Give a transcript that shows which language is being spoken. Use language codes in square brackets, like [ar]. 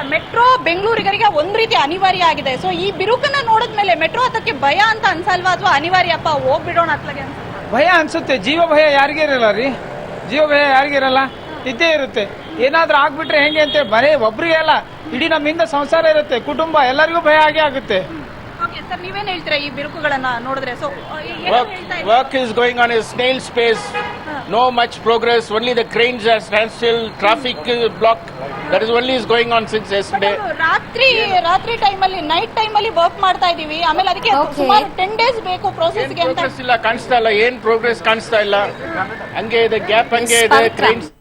[kn] Metro ಬೆಂಗಳೂರಿಗರಿಗೆ ಒಂದ್ ರೀತಿ ಅನಿವಾರ್ಯ ಆಗಿದೆ. ಸೊ ಈ ಬಿರುಕನ್ನ ನೋಡಿದ್ಮೇಲೆ ಮೆಟ್ರೋ ಅದಕ್ಕೆ ಭಯ ಅಂತ ಅನ್ಸಲ್ವಾ, ಅಥವಾ ಅನಿವಾರ್ಯಪ್ಪ ಹೋಗ್ಬಿಡೋಣ ಅತ್ಲಾಗೆ ಅಂತ? ಭಯ ಅನ್ಸುತ್ತೆ. ಜೀವ ಭಯ ಯಾರಿಗೇ ಇರಲ್ಲ ರೀ, ಜೀವ ಭಯ ಯಾರಿಗಿರಲ್ಲ, ಇದ್ದೇ ಇರುತ್ತೆ. ಏನಾದ್ರೂ ಆಗ್ಬಿಟ್ರೆ ಹೆಂಗೆ ಅಂತ ಬರೀ ಒಬ್ರಿಗೆ ಅಲ್ಲ, ಇಡೀ ನಮ್ಮಿಂದ ಸಂಸಾರ ಇರುತ್ತೆ, ಕುಟುಂಬ, ಎಲ್ಲರಿಗೂ ಭಯ ಆಗೇ ಆಗುತ್ತೆ. ಸರ್, ನೀವೇನ್ ಹೇಳ್ತೀರಾ ಈ ಬಿರುಕುಗಳನ್ನ ನೋಡಿದ್ರೆ? So [en] work is going on a snail's pace, no much progress, only the cranes are standstill, traffic is blocked, that is only is going on since yesterday. [kn] ರಾತ್ರಿ ಟೈಮಲ್ಲಿ, ನೈಟ್ ಟೈಮಲ್ಲಿ ವರ್ಕ್ ಮಾಡ್ತಾ ಇದೀವಿ, ಆಮೇಲೆ ಅದಕ್ಕೆ ಸುಮಾರು 10 days ಬೇಕು ಪ್ರೋಸೆಸ್ ಗೆ ಅಂತ. ಇಲ್ಲ, ಕಾಣಿಸ್ತಾ ಇಲ್ಲ, ಏನ್ ಪ್ರೋಗ್ರೆಸ್ ಕಾಣಿಸ್ತಾ ಇಲ್ಲ, ಹಂಗೆ ಇದೆ ಗ್ಯಾಪ್, ಹಂಗೆ ಇದೆ ಕ್ರೇನ್ಸ್.